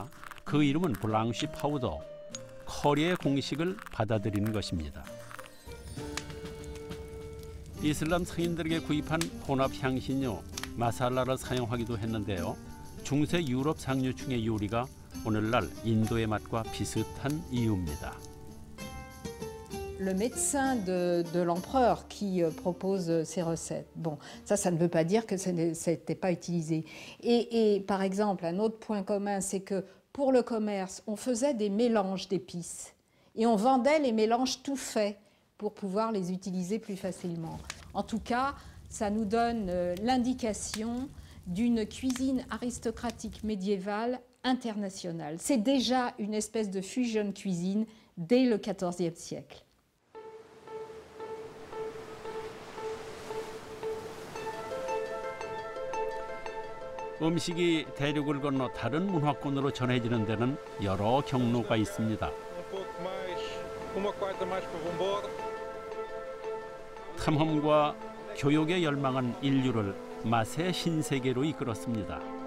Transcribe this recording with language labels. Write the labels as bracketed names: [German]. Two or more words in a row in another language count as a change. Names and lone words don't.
[Korean] 그 이름은 블랑쉬 파우더, 커리의 공식을 받아들이는 것입니다. 이슬람 성인들에게 구입한 혼합 향신료 마살라를 사용하기도 했는데요. 중세 유럽 상류층의 요리가 오늘날 인도의 맛과 비슷한 이유입니다. [French] Le médecin de l'empereur qui propose ces recettes. Bon, ça ne veut pas dire que ça n'était pas utilisé. Et par exemple, un autre point commun, c'est que pour le commerce, on faisait des mélanges d'épices et on vendait les mélanges tout faits pour pouvoir les utiliser plus facilement. En tout cas, ça nous donne l'indication d'une cuisine aristocratique médiévale internationale. C'est déjà une espèce de fusion cuisine dès le XIVe siècle. [Korean] 음식이 대륙을 건너 다른 문화권으로 전해지는 데는 여러 경로가 있습니다. 탐험과 교육의 열망은 인류를 맛의 신세계로 이끌었습니다.